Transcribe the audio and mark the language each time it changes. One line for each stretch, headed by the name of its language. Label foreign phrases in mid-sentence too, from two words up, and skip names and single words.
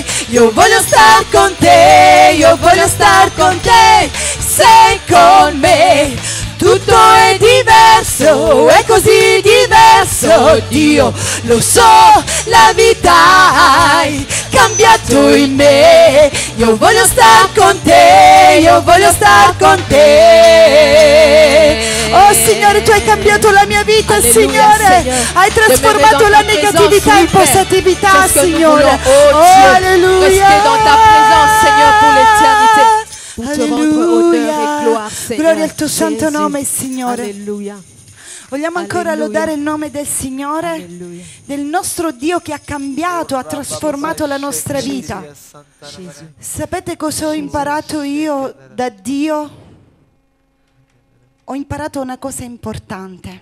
Italian: Io voglio star con te, io voglio star con te, sei con me, tutto è diverso, è così diverso, Dio lo so, la vita hai cambiato in me. Io voglio star con te, io voglio star con te. Oh Signore, tu hai cambiato la mia vita, alleluia, Signore. Hai trasformato la negatività in positività, Signore. Oh alleluia.
French: Rester dans ta présence, Seigneur, pour l'éternité. Pour te rendre honneur et gloire, Seigneur.
Italian: Gloria al tuo santo nome, Signore. Alleluia. Vogliamo ancora Alleluia. lodare il nome del Signore, Alleluia. del nostro Dio che ha cambiato, ha trasformato la nostra vita. Gesù. Sapete cosa ho imparato io da Dio? Ho imparato una cosa importante.